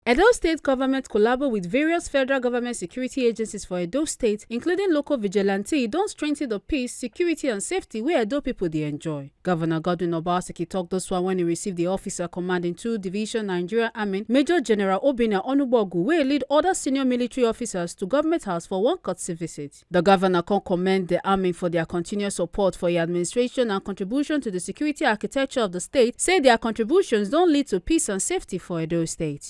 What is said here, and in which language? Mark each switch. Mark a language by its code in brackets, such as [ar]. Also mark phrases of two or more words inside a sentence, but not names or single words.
[pcm] Edo State government collabo with various federal government security agencies for Edo State, including local vigilante, don strengthen the peace, security and safety wey Edo people dey enjoy. Governor Godwin Obaseki tok this one when he received the officer commanding 2 Division Nigeria Army, Major General Obinna Onugbogu, wey lead other senior military officers to government house for one courtesy visit. The governor con commend the army for their continuous support for your administration and contribution to the security architecture of the state, say their contributions don lead to peace and safety for Edo State.